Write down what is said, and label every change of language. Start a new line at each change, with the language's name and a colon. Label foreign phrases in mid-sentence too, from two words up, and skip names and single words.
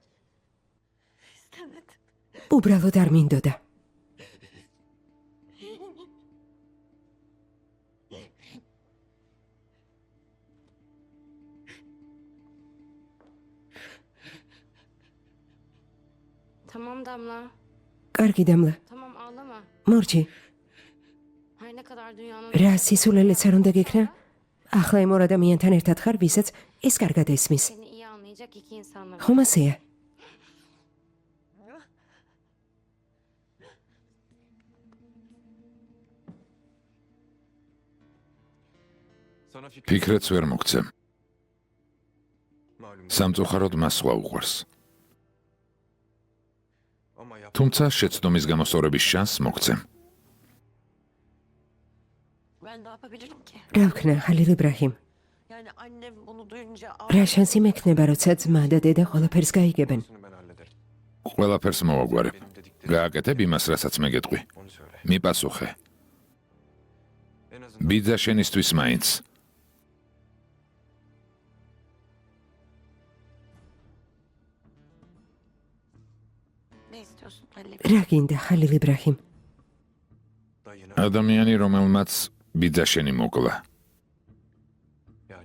Georgian: უბრალოდ არ მინდოდა.
Turkish: Tamam Damla.
Georgian: კარგი დამლა.
Turkish: Tamam ağlama.
Georgian: მორჩი,
Turkish: Her ne kadar dünyanın
Georgian: რა სისულელეც არ უნდა გიქნა? ახლა იმ ორ ადამიანთან ერთად ხარ, ვისაც ეს კარგად ესმის.
Turkish: seni iyi anlayacak iki insanlar.
Georgian: ხომ ასეა? ფიქრეთს ვერ მოგცემ. სამწუხაროდ მას სხვა უყვარს. თუმცა შეცდომის გამოსწორების შანსს მოგცემ.
Turkish: Ben ne yapabilirim ki?
Georgian: რა ვქნა ხალილ იბრაჰიმ?
Turkish: Yani annem bunu duyunca
Georgian: რა შანსი მექნება, როცა ძმა და დედა ყველაფერს გაიგებენ?
Turkish: ben hallederim.
Georgian: ყველაფერს მოვაგვარებ. გააკეთებ იმას, რასაც მე გეტყვი.
Turkish: Onu söyle.
Georgian: მიპასუხე.
Turkish: En azından
Georgian: ბიძა შენისთვის მაინც.
Turkish: ne istiyorsun Halil?
Georgian: რა გინდა ხალილ იბრაჰიმ?
Turkish: dayını
Georgian: ადამიანი, რომელმაც ბიძა შენი მოკლა.
Turkish: yani